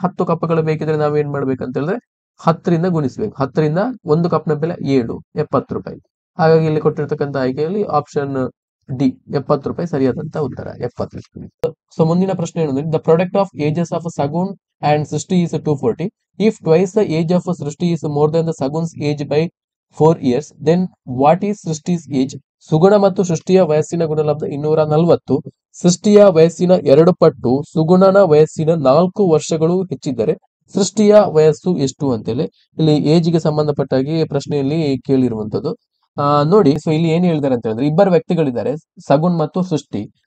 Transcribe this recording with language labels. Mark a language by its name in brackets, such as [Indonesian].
[Kannada] 10 ಕಪ್ಗಳ ಬೇಕಿದ್ರೆ ನಾವ್ ಏನ್ ಮಾಡ್ಬೇಕಂತ ಹೇಳಿದ್ರೆ 10 ರಿಂದ ಗುಣಿಸ್ಬೇಕು. 10 ರಿಂದ ಒಂದು ಕಪ್ನ ಬೆಲೆ 7, 70 ರೂಪಾಯಿ. ಹಾಗಾಗಿ ಇಲ್ಲಿ ಕೊಟ್ಟಿರ್ತಕ್ಕಂಥ ಆಯ್ಕೆಯಲ್ಲಿ ಆಪ್ಷನ್ ಡಿ 70 ರೂಪಾಯಿ ಸರಿಯಾದಂತ ಉತ್ತರ 70. ಸೊ ಮುಂದಿನ ಪ್ರಶ್ನೆ ಏನಂದ್ರೆ, [English] The product of ages of Sagun and Srishti is 240. If twice the age of Srishti is more than the Sagun's age by 4 years, then what is ಸೃಷ್ಟಿ's age? [Kannada] ಸುಗುಣ ಮತ್ತು ಸೃಷ್ಟಿಯ ವಯಸ್ಸಿನ ಗುಣಲಬ್ಧ 240. ಸೃಷ್ಟಿಯ ವಯಸ್ಸಿನ 2 ಪಟ್ಟು ಸುಗುಣನ ವಯಸ್ಸಿನ 4 ವರ್ಷಗಳು ಹೆಚ್ಚಿದ್ದರೆ ಸೃಷ್ಟಿಯ ವಯಸ್ಸು ಎಷ್ಟು ಅಂತೇಳಿ ಇಲ್ಲಿ ಏಜ್ಗೆ ಸಂಬಂಧಪಟ್ಟಾಗಿ ಪ್ರಶ್ನೆಯಲ್ಲಿ ಕೇಳಿರುವಂತದ್ದು. ನೋಡಿ, ಸೊ ಇಲ್ಲಿ ಏನ್ ಹೇಳಿದ್ದಾರೆ ಅಂತ ಹೇಳಿದ್ರೆ, ಇಬ್ಬರು ವ್ಯಕ್ತಿಗಳಿದ್ದಾರೆ, ಸಗುನ್ ಮತ್ತು ಸೃಷ್ಟಿ.